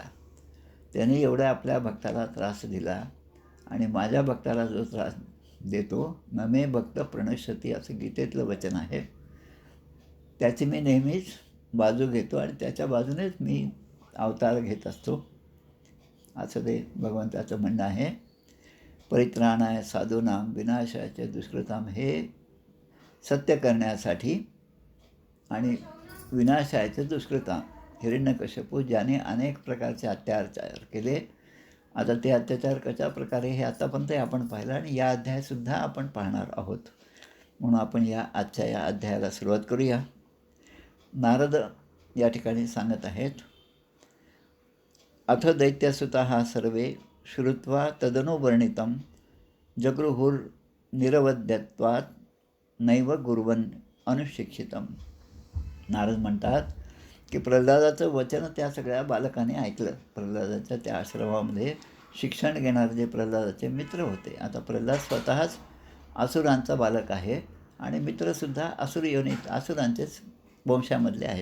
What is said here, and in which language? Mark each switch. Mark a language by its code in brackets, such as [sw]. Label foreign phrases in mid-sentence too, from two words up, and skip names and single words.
[mr] त्याने एवढ्या आपल्या भक्ताला त्रास दिला आणि माझ्या भक्ताला जो त्रास देतो, [sa] न मे भक्त प्रणश्यती [mr] असं गीतेतलं वचन आहे, त्याची मी नेहमीच बाजू घेतो आणि त्याच्या बाजूनेच मी अवतार घेत असतो असं ते भगवंताचं म्हणणं आहे. [sa] परित्राणाय साधूनाम विनाशाचे दुष्कृताम, [mr] हे सत्य करण्यासाठी आणि [sa] विनाशाचे दुष्कृताम, [mr] हिरण्यकश्यपू ज्याने अनेक प्रकारचे अत्याचार केले. आता ते अत्याचार कशा प्रकारे हे आतापर्यंत आपण पाहिलं आणि या अध्यायासुद्धा आपण पाहणार आहोत. म्हणून आपण आजच्या या अध्यायाला सुरुवात करूया. नारद या ठिकाणी सांगत आहेत, [sa] अथ दैत्यसुताः सर्वे श्रुत्वा तदनुवर्णितं जगृहुर्निरवध्यत्वात् नैव गुर्वन् अनुशिक्षितम्. [mr] नारद म्हणतात की प्रल्हादाचं वचन त्या सगळ्या बालकांनी ऐकलं. प्रल्हादाच्या त्या आश्रमामध्ये शिक्षण घेणारे जे प्रल्हादाचे मित्र होते. आता प्रल्हाद स्वतःच असुरांचा बालक आहे आणि मित्रसुद्धा असुर योनीत असुरांचेच वंशामधले आहेत.